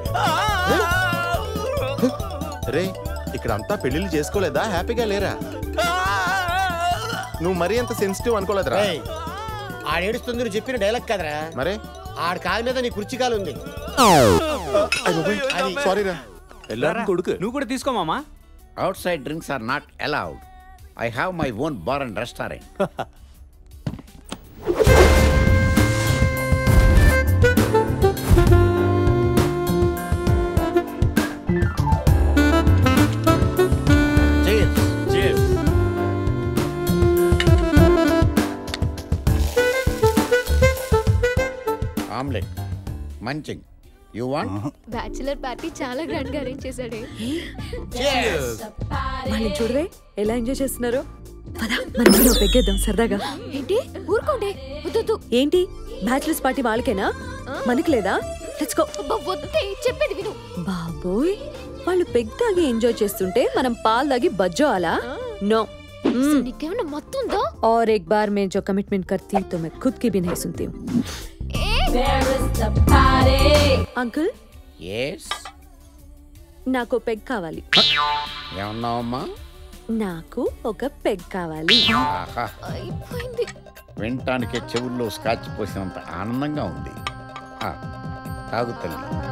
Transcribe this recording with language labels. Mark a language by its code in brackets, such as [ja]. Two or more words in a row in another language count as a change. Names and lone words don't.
[te] రే, ఇక్కడంతా పెళ్లిళ్ళు చేసుకోలేదా? హ్యాపీగా లేరా? నువ్వు మరీ అంత సెన్సిటివ్ అనుకోలేదురా. ఆడేడుస్తుంది నువ్వు చెప్పిన డైలాగ్ కదరా. మరే ఆడ కాలు మీద నీ కుర్చీ కాలు ఉంది. సారీరా. [ml] എല്ലാരും കൊടുക്ക്. [te] నువ్వు కూడా తీసుకో మామా. [en] Outside drinks are not allowed. I have my own bar and restaurant. Cheers. Cheers. Omelette. Munching. You want? bachelor party [te] చాలా గ్రాండ్ గా అరేంజ్ చేశాడే. వాళ్ళు చూడవే ఎలా ఎంజాయ్ చేస్తున్నారో. పద, మనం పెగ్గేద్దాం సరదాగా. ఏంటి ఊరుకోండి, వద్దు. ఏంటి [en] bachelors party [te] వాళ్ళకేనా, మనకి లేదా? [en] let's go. [te] వద్దే, చెప్పేది విను. బాబోయ్, వాళ్ళు పెగ్ తాగి ఎంజాయ్ చేస్తుంటే మనం పాలు తాగి బజ్జోవాలా? నో. నీకేమన్నా మత్తుందా? [hi] और एक बार मैं जो कमिटमेंट करती हूँ तो मैं खुद की भी नहीं सुनती हूँ. अंकल. [en] Yes. [te] నాకు పెగ్ కావాలి. ఏమన్నావమ్మా? నాకు ఒక పెగ్ కావాలి. వినటానికి చెవుల్లో స్కాచ్ పోసినంత ఆనందంగా ఉంది. తాగు తల్లి.